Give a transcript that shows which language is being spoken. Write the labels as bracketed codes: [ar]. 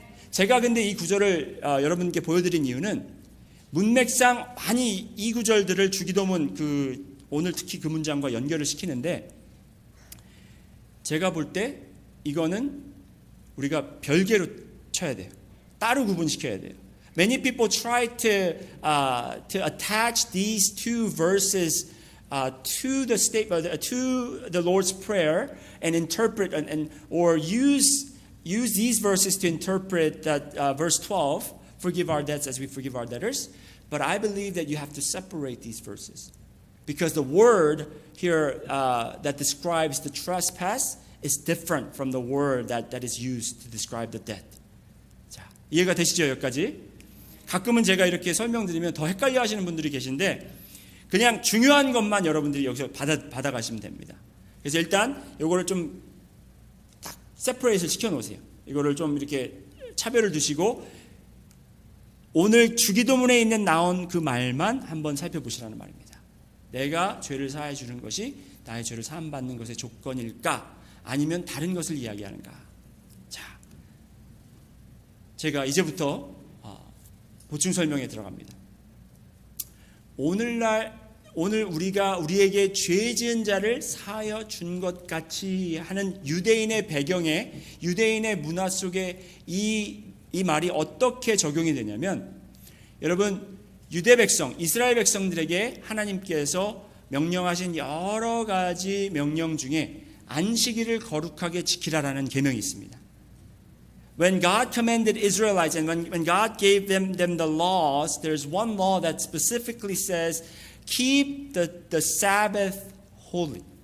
[ko] 제가 근데 이 구절을 여러분께 보여드린 이유는 문맥상 많이 이 구절들을 주기도문 오늘 특히 그 문장과 연결을 시키는데 제가 볼 때 이거는 우리가 별개로 쳐야 돼요. 따로 구분시켜야 돼요. [en] Many people try to attach these two verses to the statement, to the Lord's Prayer, and interpret or use these verses to interpret that verse 12, forgive our debts as we forgive our debtors. But I believe that you have to separate these verses. Because the word here that describes the trespass is different from the word that is used to describe the debt. [ko] 자, 이해가 되시죠? 여기까지? 가끔은 제가 이렇게 설명드리면 더 헷갈려 하시는 분들이 계신데 그냥 중요한 것만 여러분들이 여기서 받아가시면 됩니다. 그래서 일단 이거를 좀 딱 세퍼레이트를 시켜놓으세요. 이거를 좀 이렇게 차별을 두시고 오늘 주기도문에 나온 그 말만 한번 살펴보시라는 말입니다. 내가 죄를 사해 주는 것이 나의 죄를 사함받는 것의 조건일까? 아니면 다른 것을 이야기하는가? 자, 제가 이제부터 보충 설명에 들어갑니다. 오늘 우리가 우리에게 죄 지은 자를 사하여 준 것 같이 하는 유대인의 배경에 유대인의 문화 속에 이 말이 어떻게 적용이 되냐면 여러분 유대 백성, 이스라엘 백성들에게 하나님께서 명령하신 여러 가지 명령 중에 안식일을 거룩하게 지키라라는 계명이 있습니다. [en] When God commanded Israelites and when God gave them the laws, there's one law that specifically says, keep the Sabbath holy.